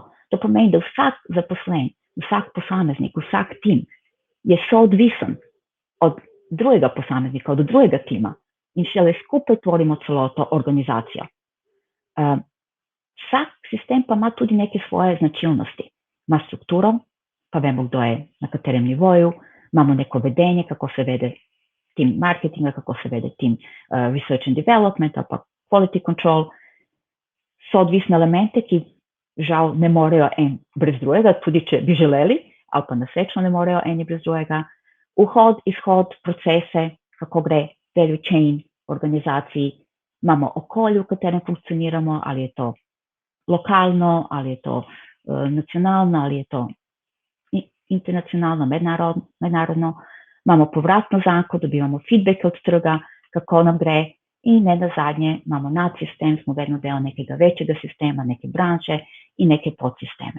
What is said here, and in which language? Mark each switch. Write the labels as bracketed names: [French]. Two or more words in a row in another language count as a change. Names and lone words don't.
[Slovenian] To pomeni, da vsak zaposlen, vsak posameznik, vsak tim je soodvisen od drugega posameznika, od drugega tima in šele skupaj tvorimo celoto organizacijo. Vsak sistem pa ima tudi neke svoje značilnosti. Ima strukturo, pa vemo, kdo je na katerem nivoju, imamo neko vedenje, kako se vede tim marketinga, kako se vede tim [English] research and development, [Slovenian] ali pa [English] quality control. [Slovenian] So odvisne elemente, ki žal ne morejo en brez drugega, tudi če bi želeli, ali pa nasrečno ne morejo eni brez drugega. Vhod, izhod, procese, kako gre [English] value chain [Slovenian] organizaciji, imamo okolje, v katerem funkcioniramo, ali je to lokalno, ali je to nacionalno, ali je to internacionalno, mednarodno. Imamo povratno zanko, dobivamo feedback od trga, kako nam gre in ne nazadnje imamo nadsistem, smo vedno del nekega večjega sistema, neke branče in neke podsisteme.